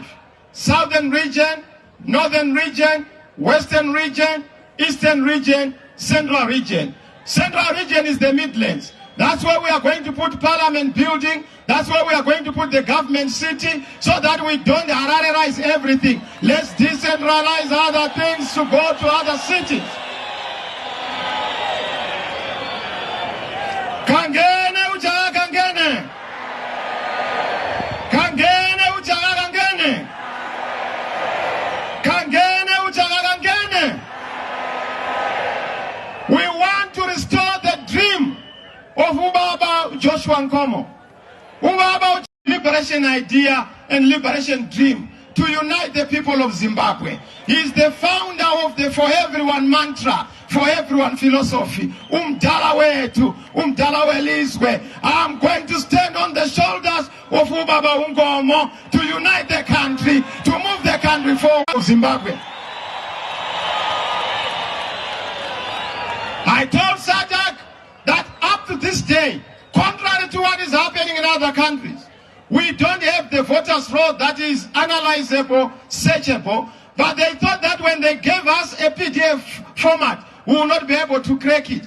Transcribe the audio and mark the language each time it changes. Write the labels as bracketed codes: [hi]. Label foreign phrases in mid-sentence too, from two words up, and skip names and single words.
[en] Southern region, Northern region, Western region, Eastern region, Central region. Central region is the Midlands. That's where we are going to put parliament building. That's where we are going to put the government city so that we don't Hararize everything. Let's decentralize other things to go to other cities. Kangene ujaga kangene. Kangene ujaga kangene. Kangene ujaga kangene. We want to restore the dream of Ubaba Joshua Nkomo. Ubaba liberation idea and liberation dream to unite the people of Zimbabwe. He is the founder of the For Everyone mantra, For Everyone philosophy. [nd] Umdala wetu, umdala welizwe. [en] I'm going to stand on the shoulders of Ubaba Ungomo to unite the country, to move the country forward, Zimbabwe. I told Sadak that up to this day, contrary to what is happening in other countries, we don't have the voters' roll that is analyzable, searchable, but they thought that when they gave us a PDF format, we will not be able to crack it.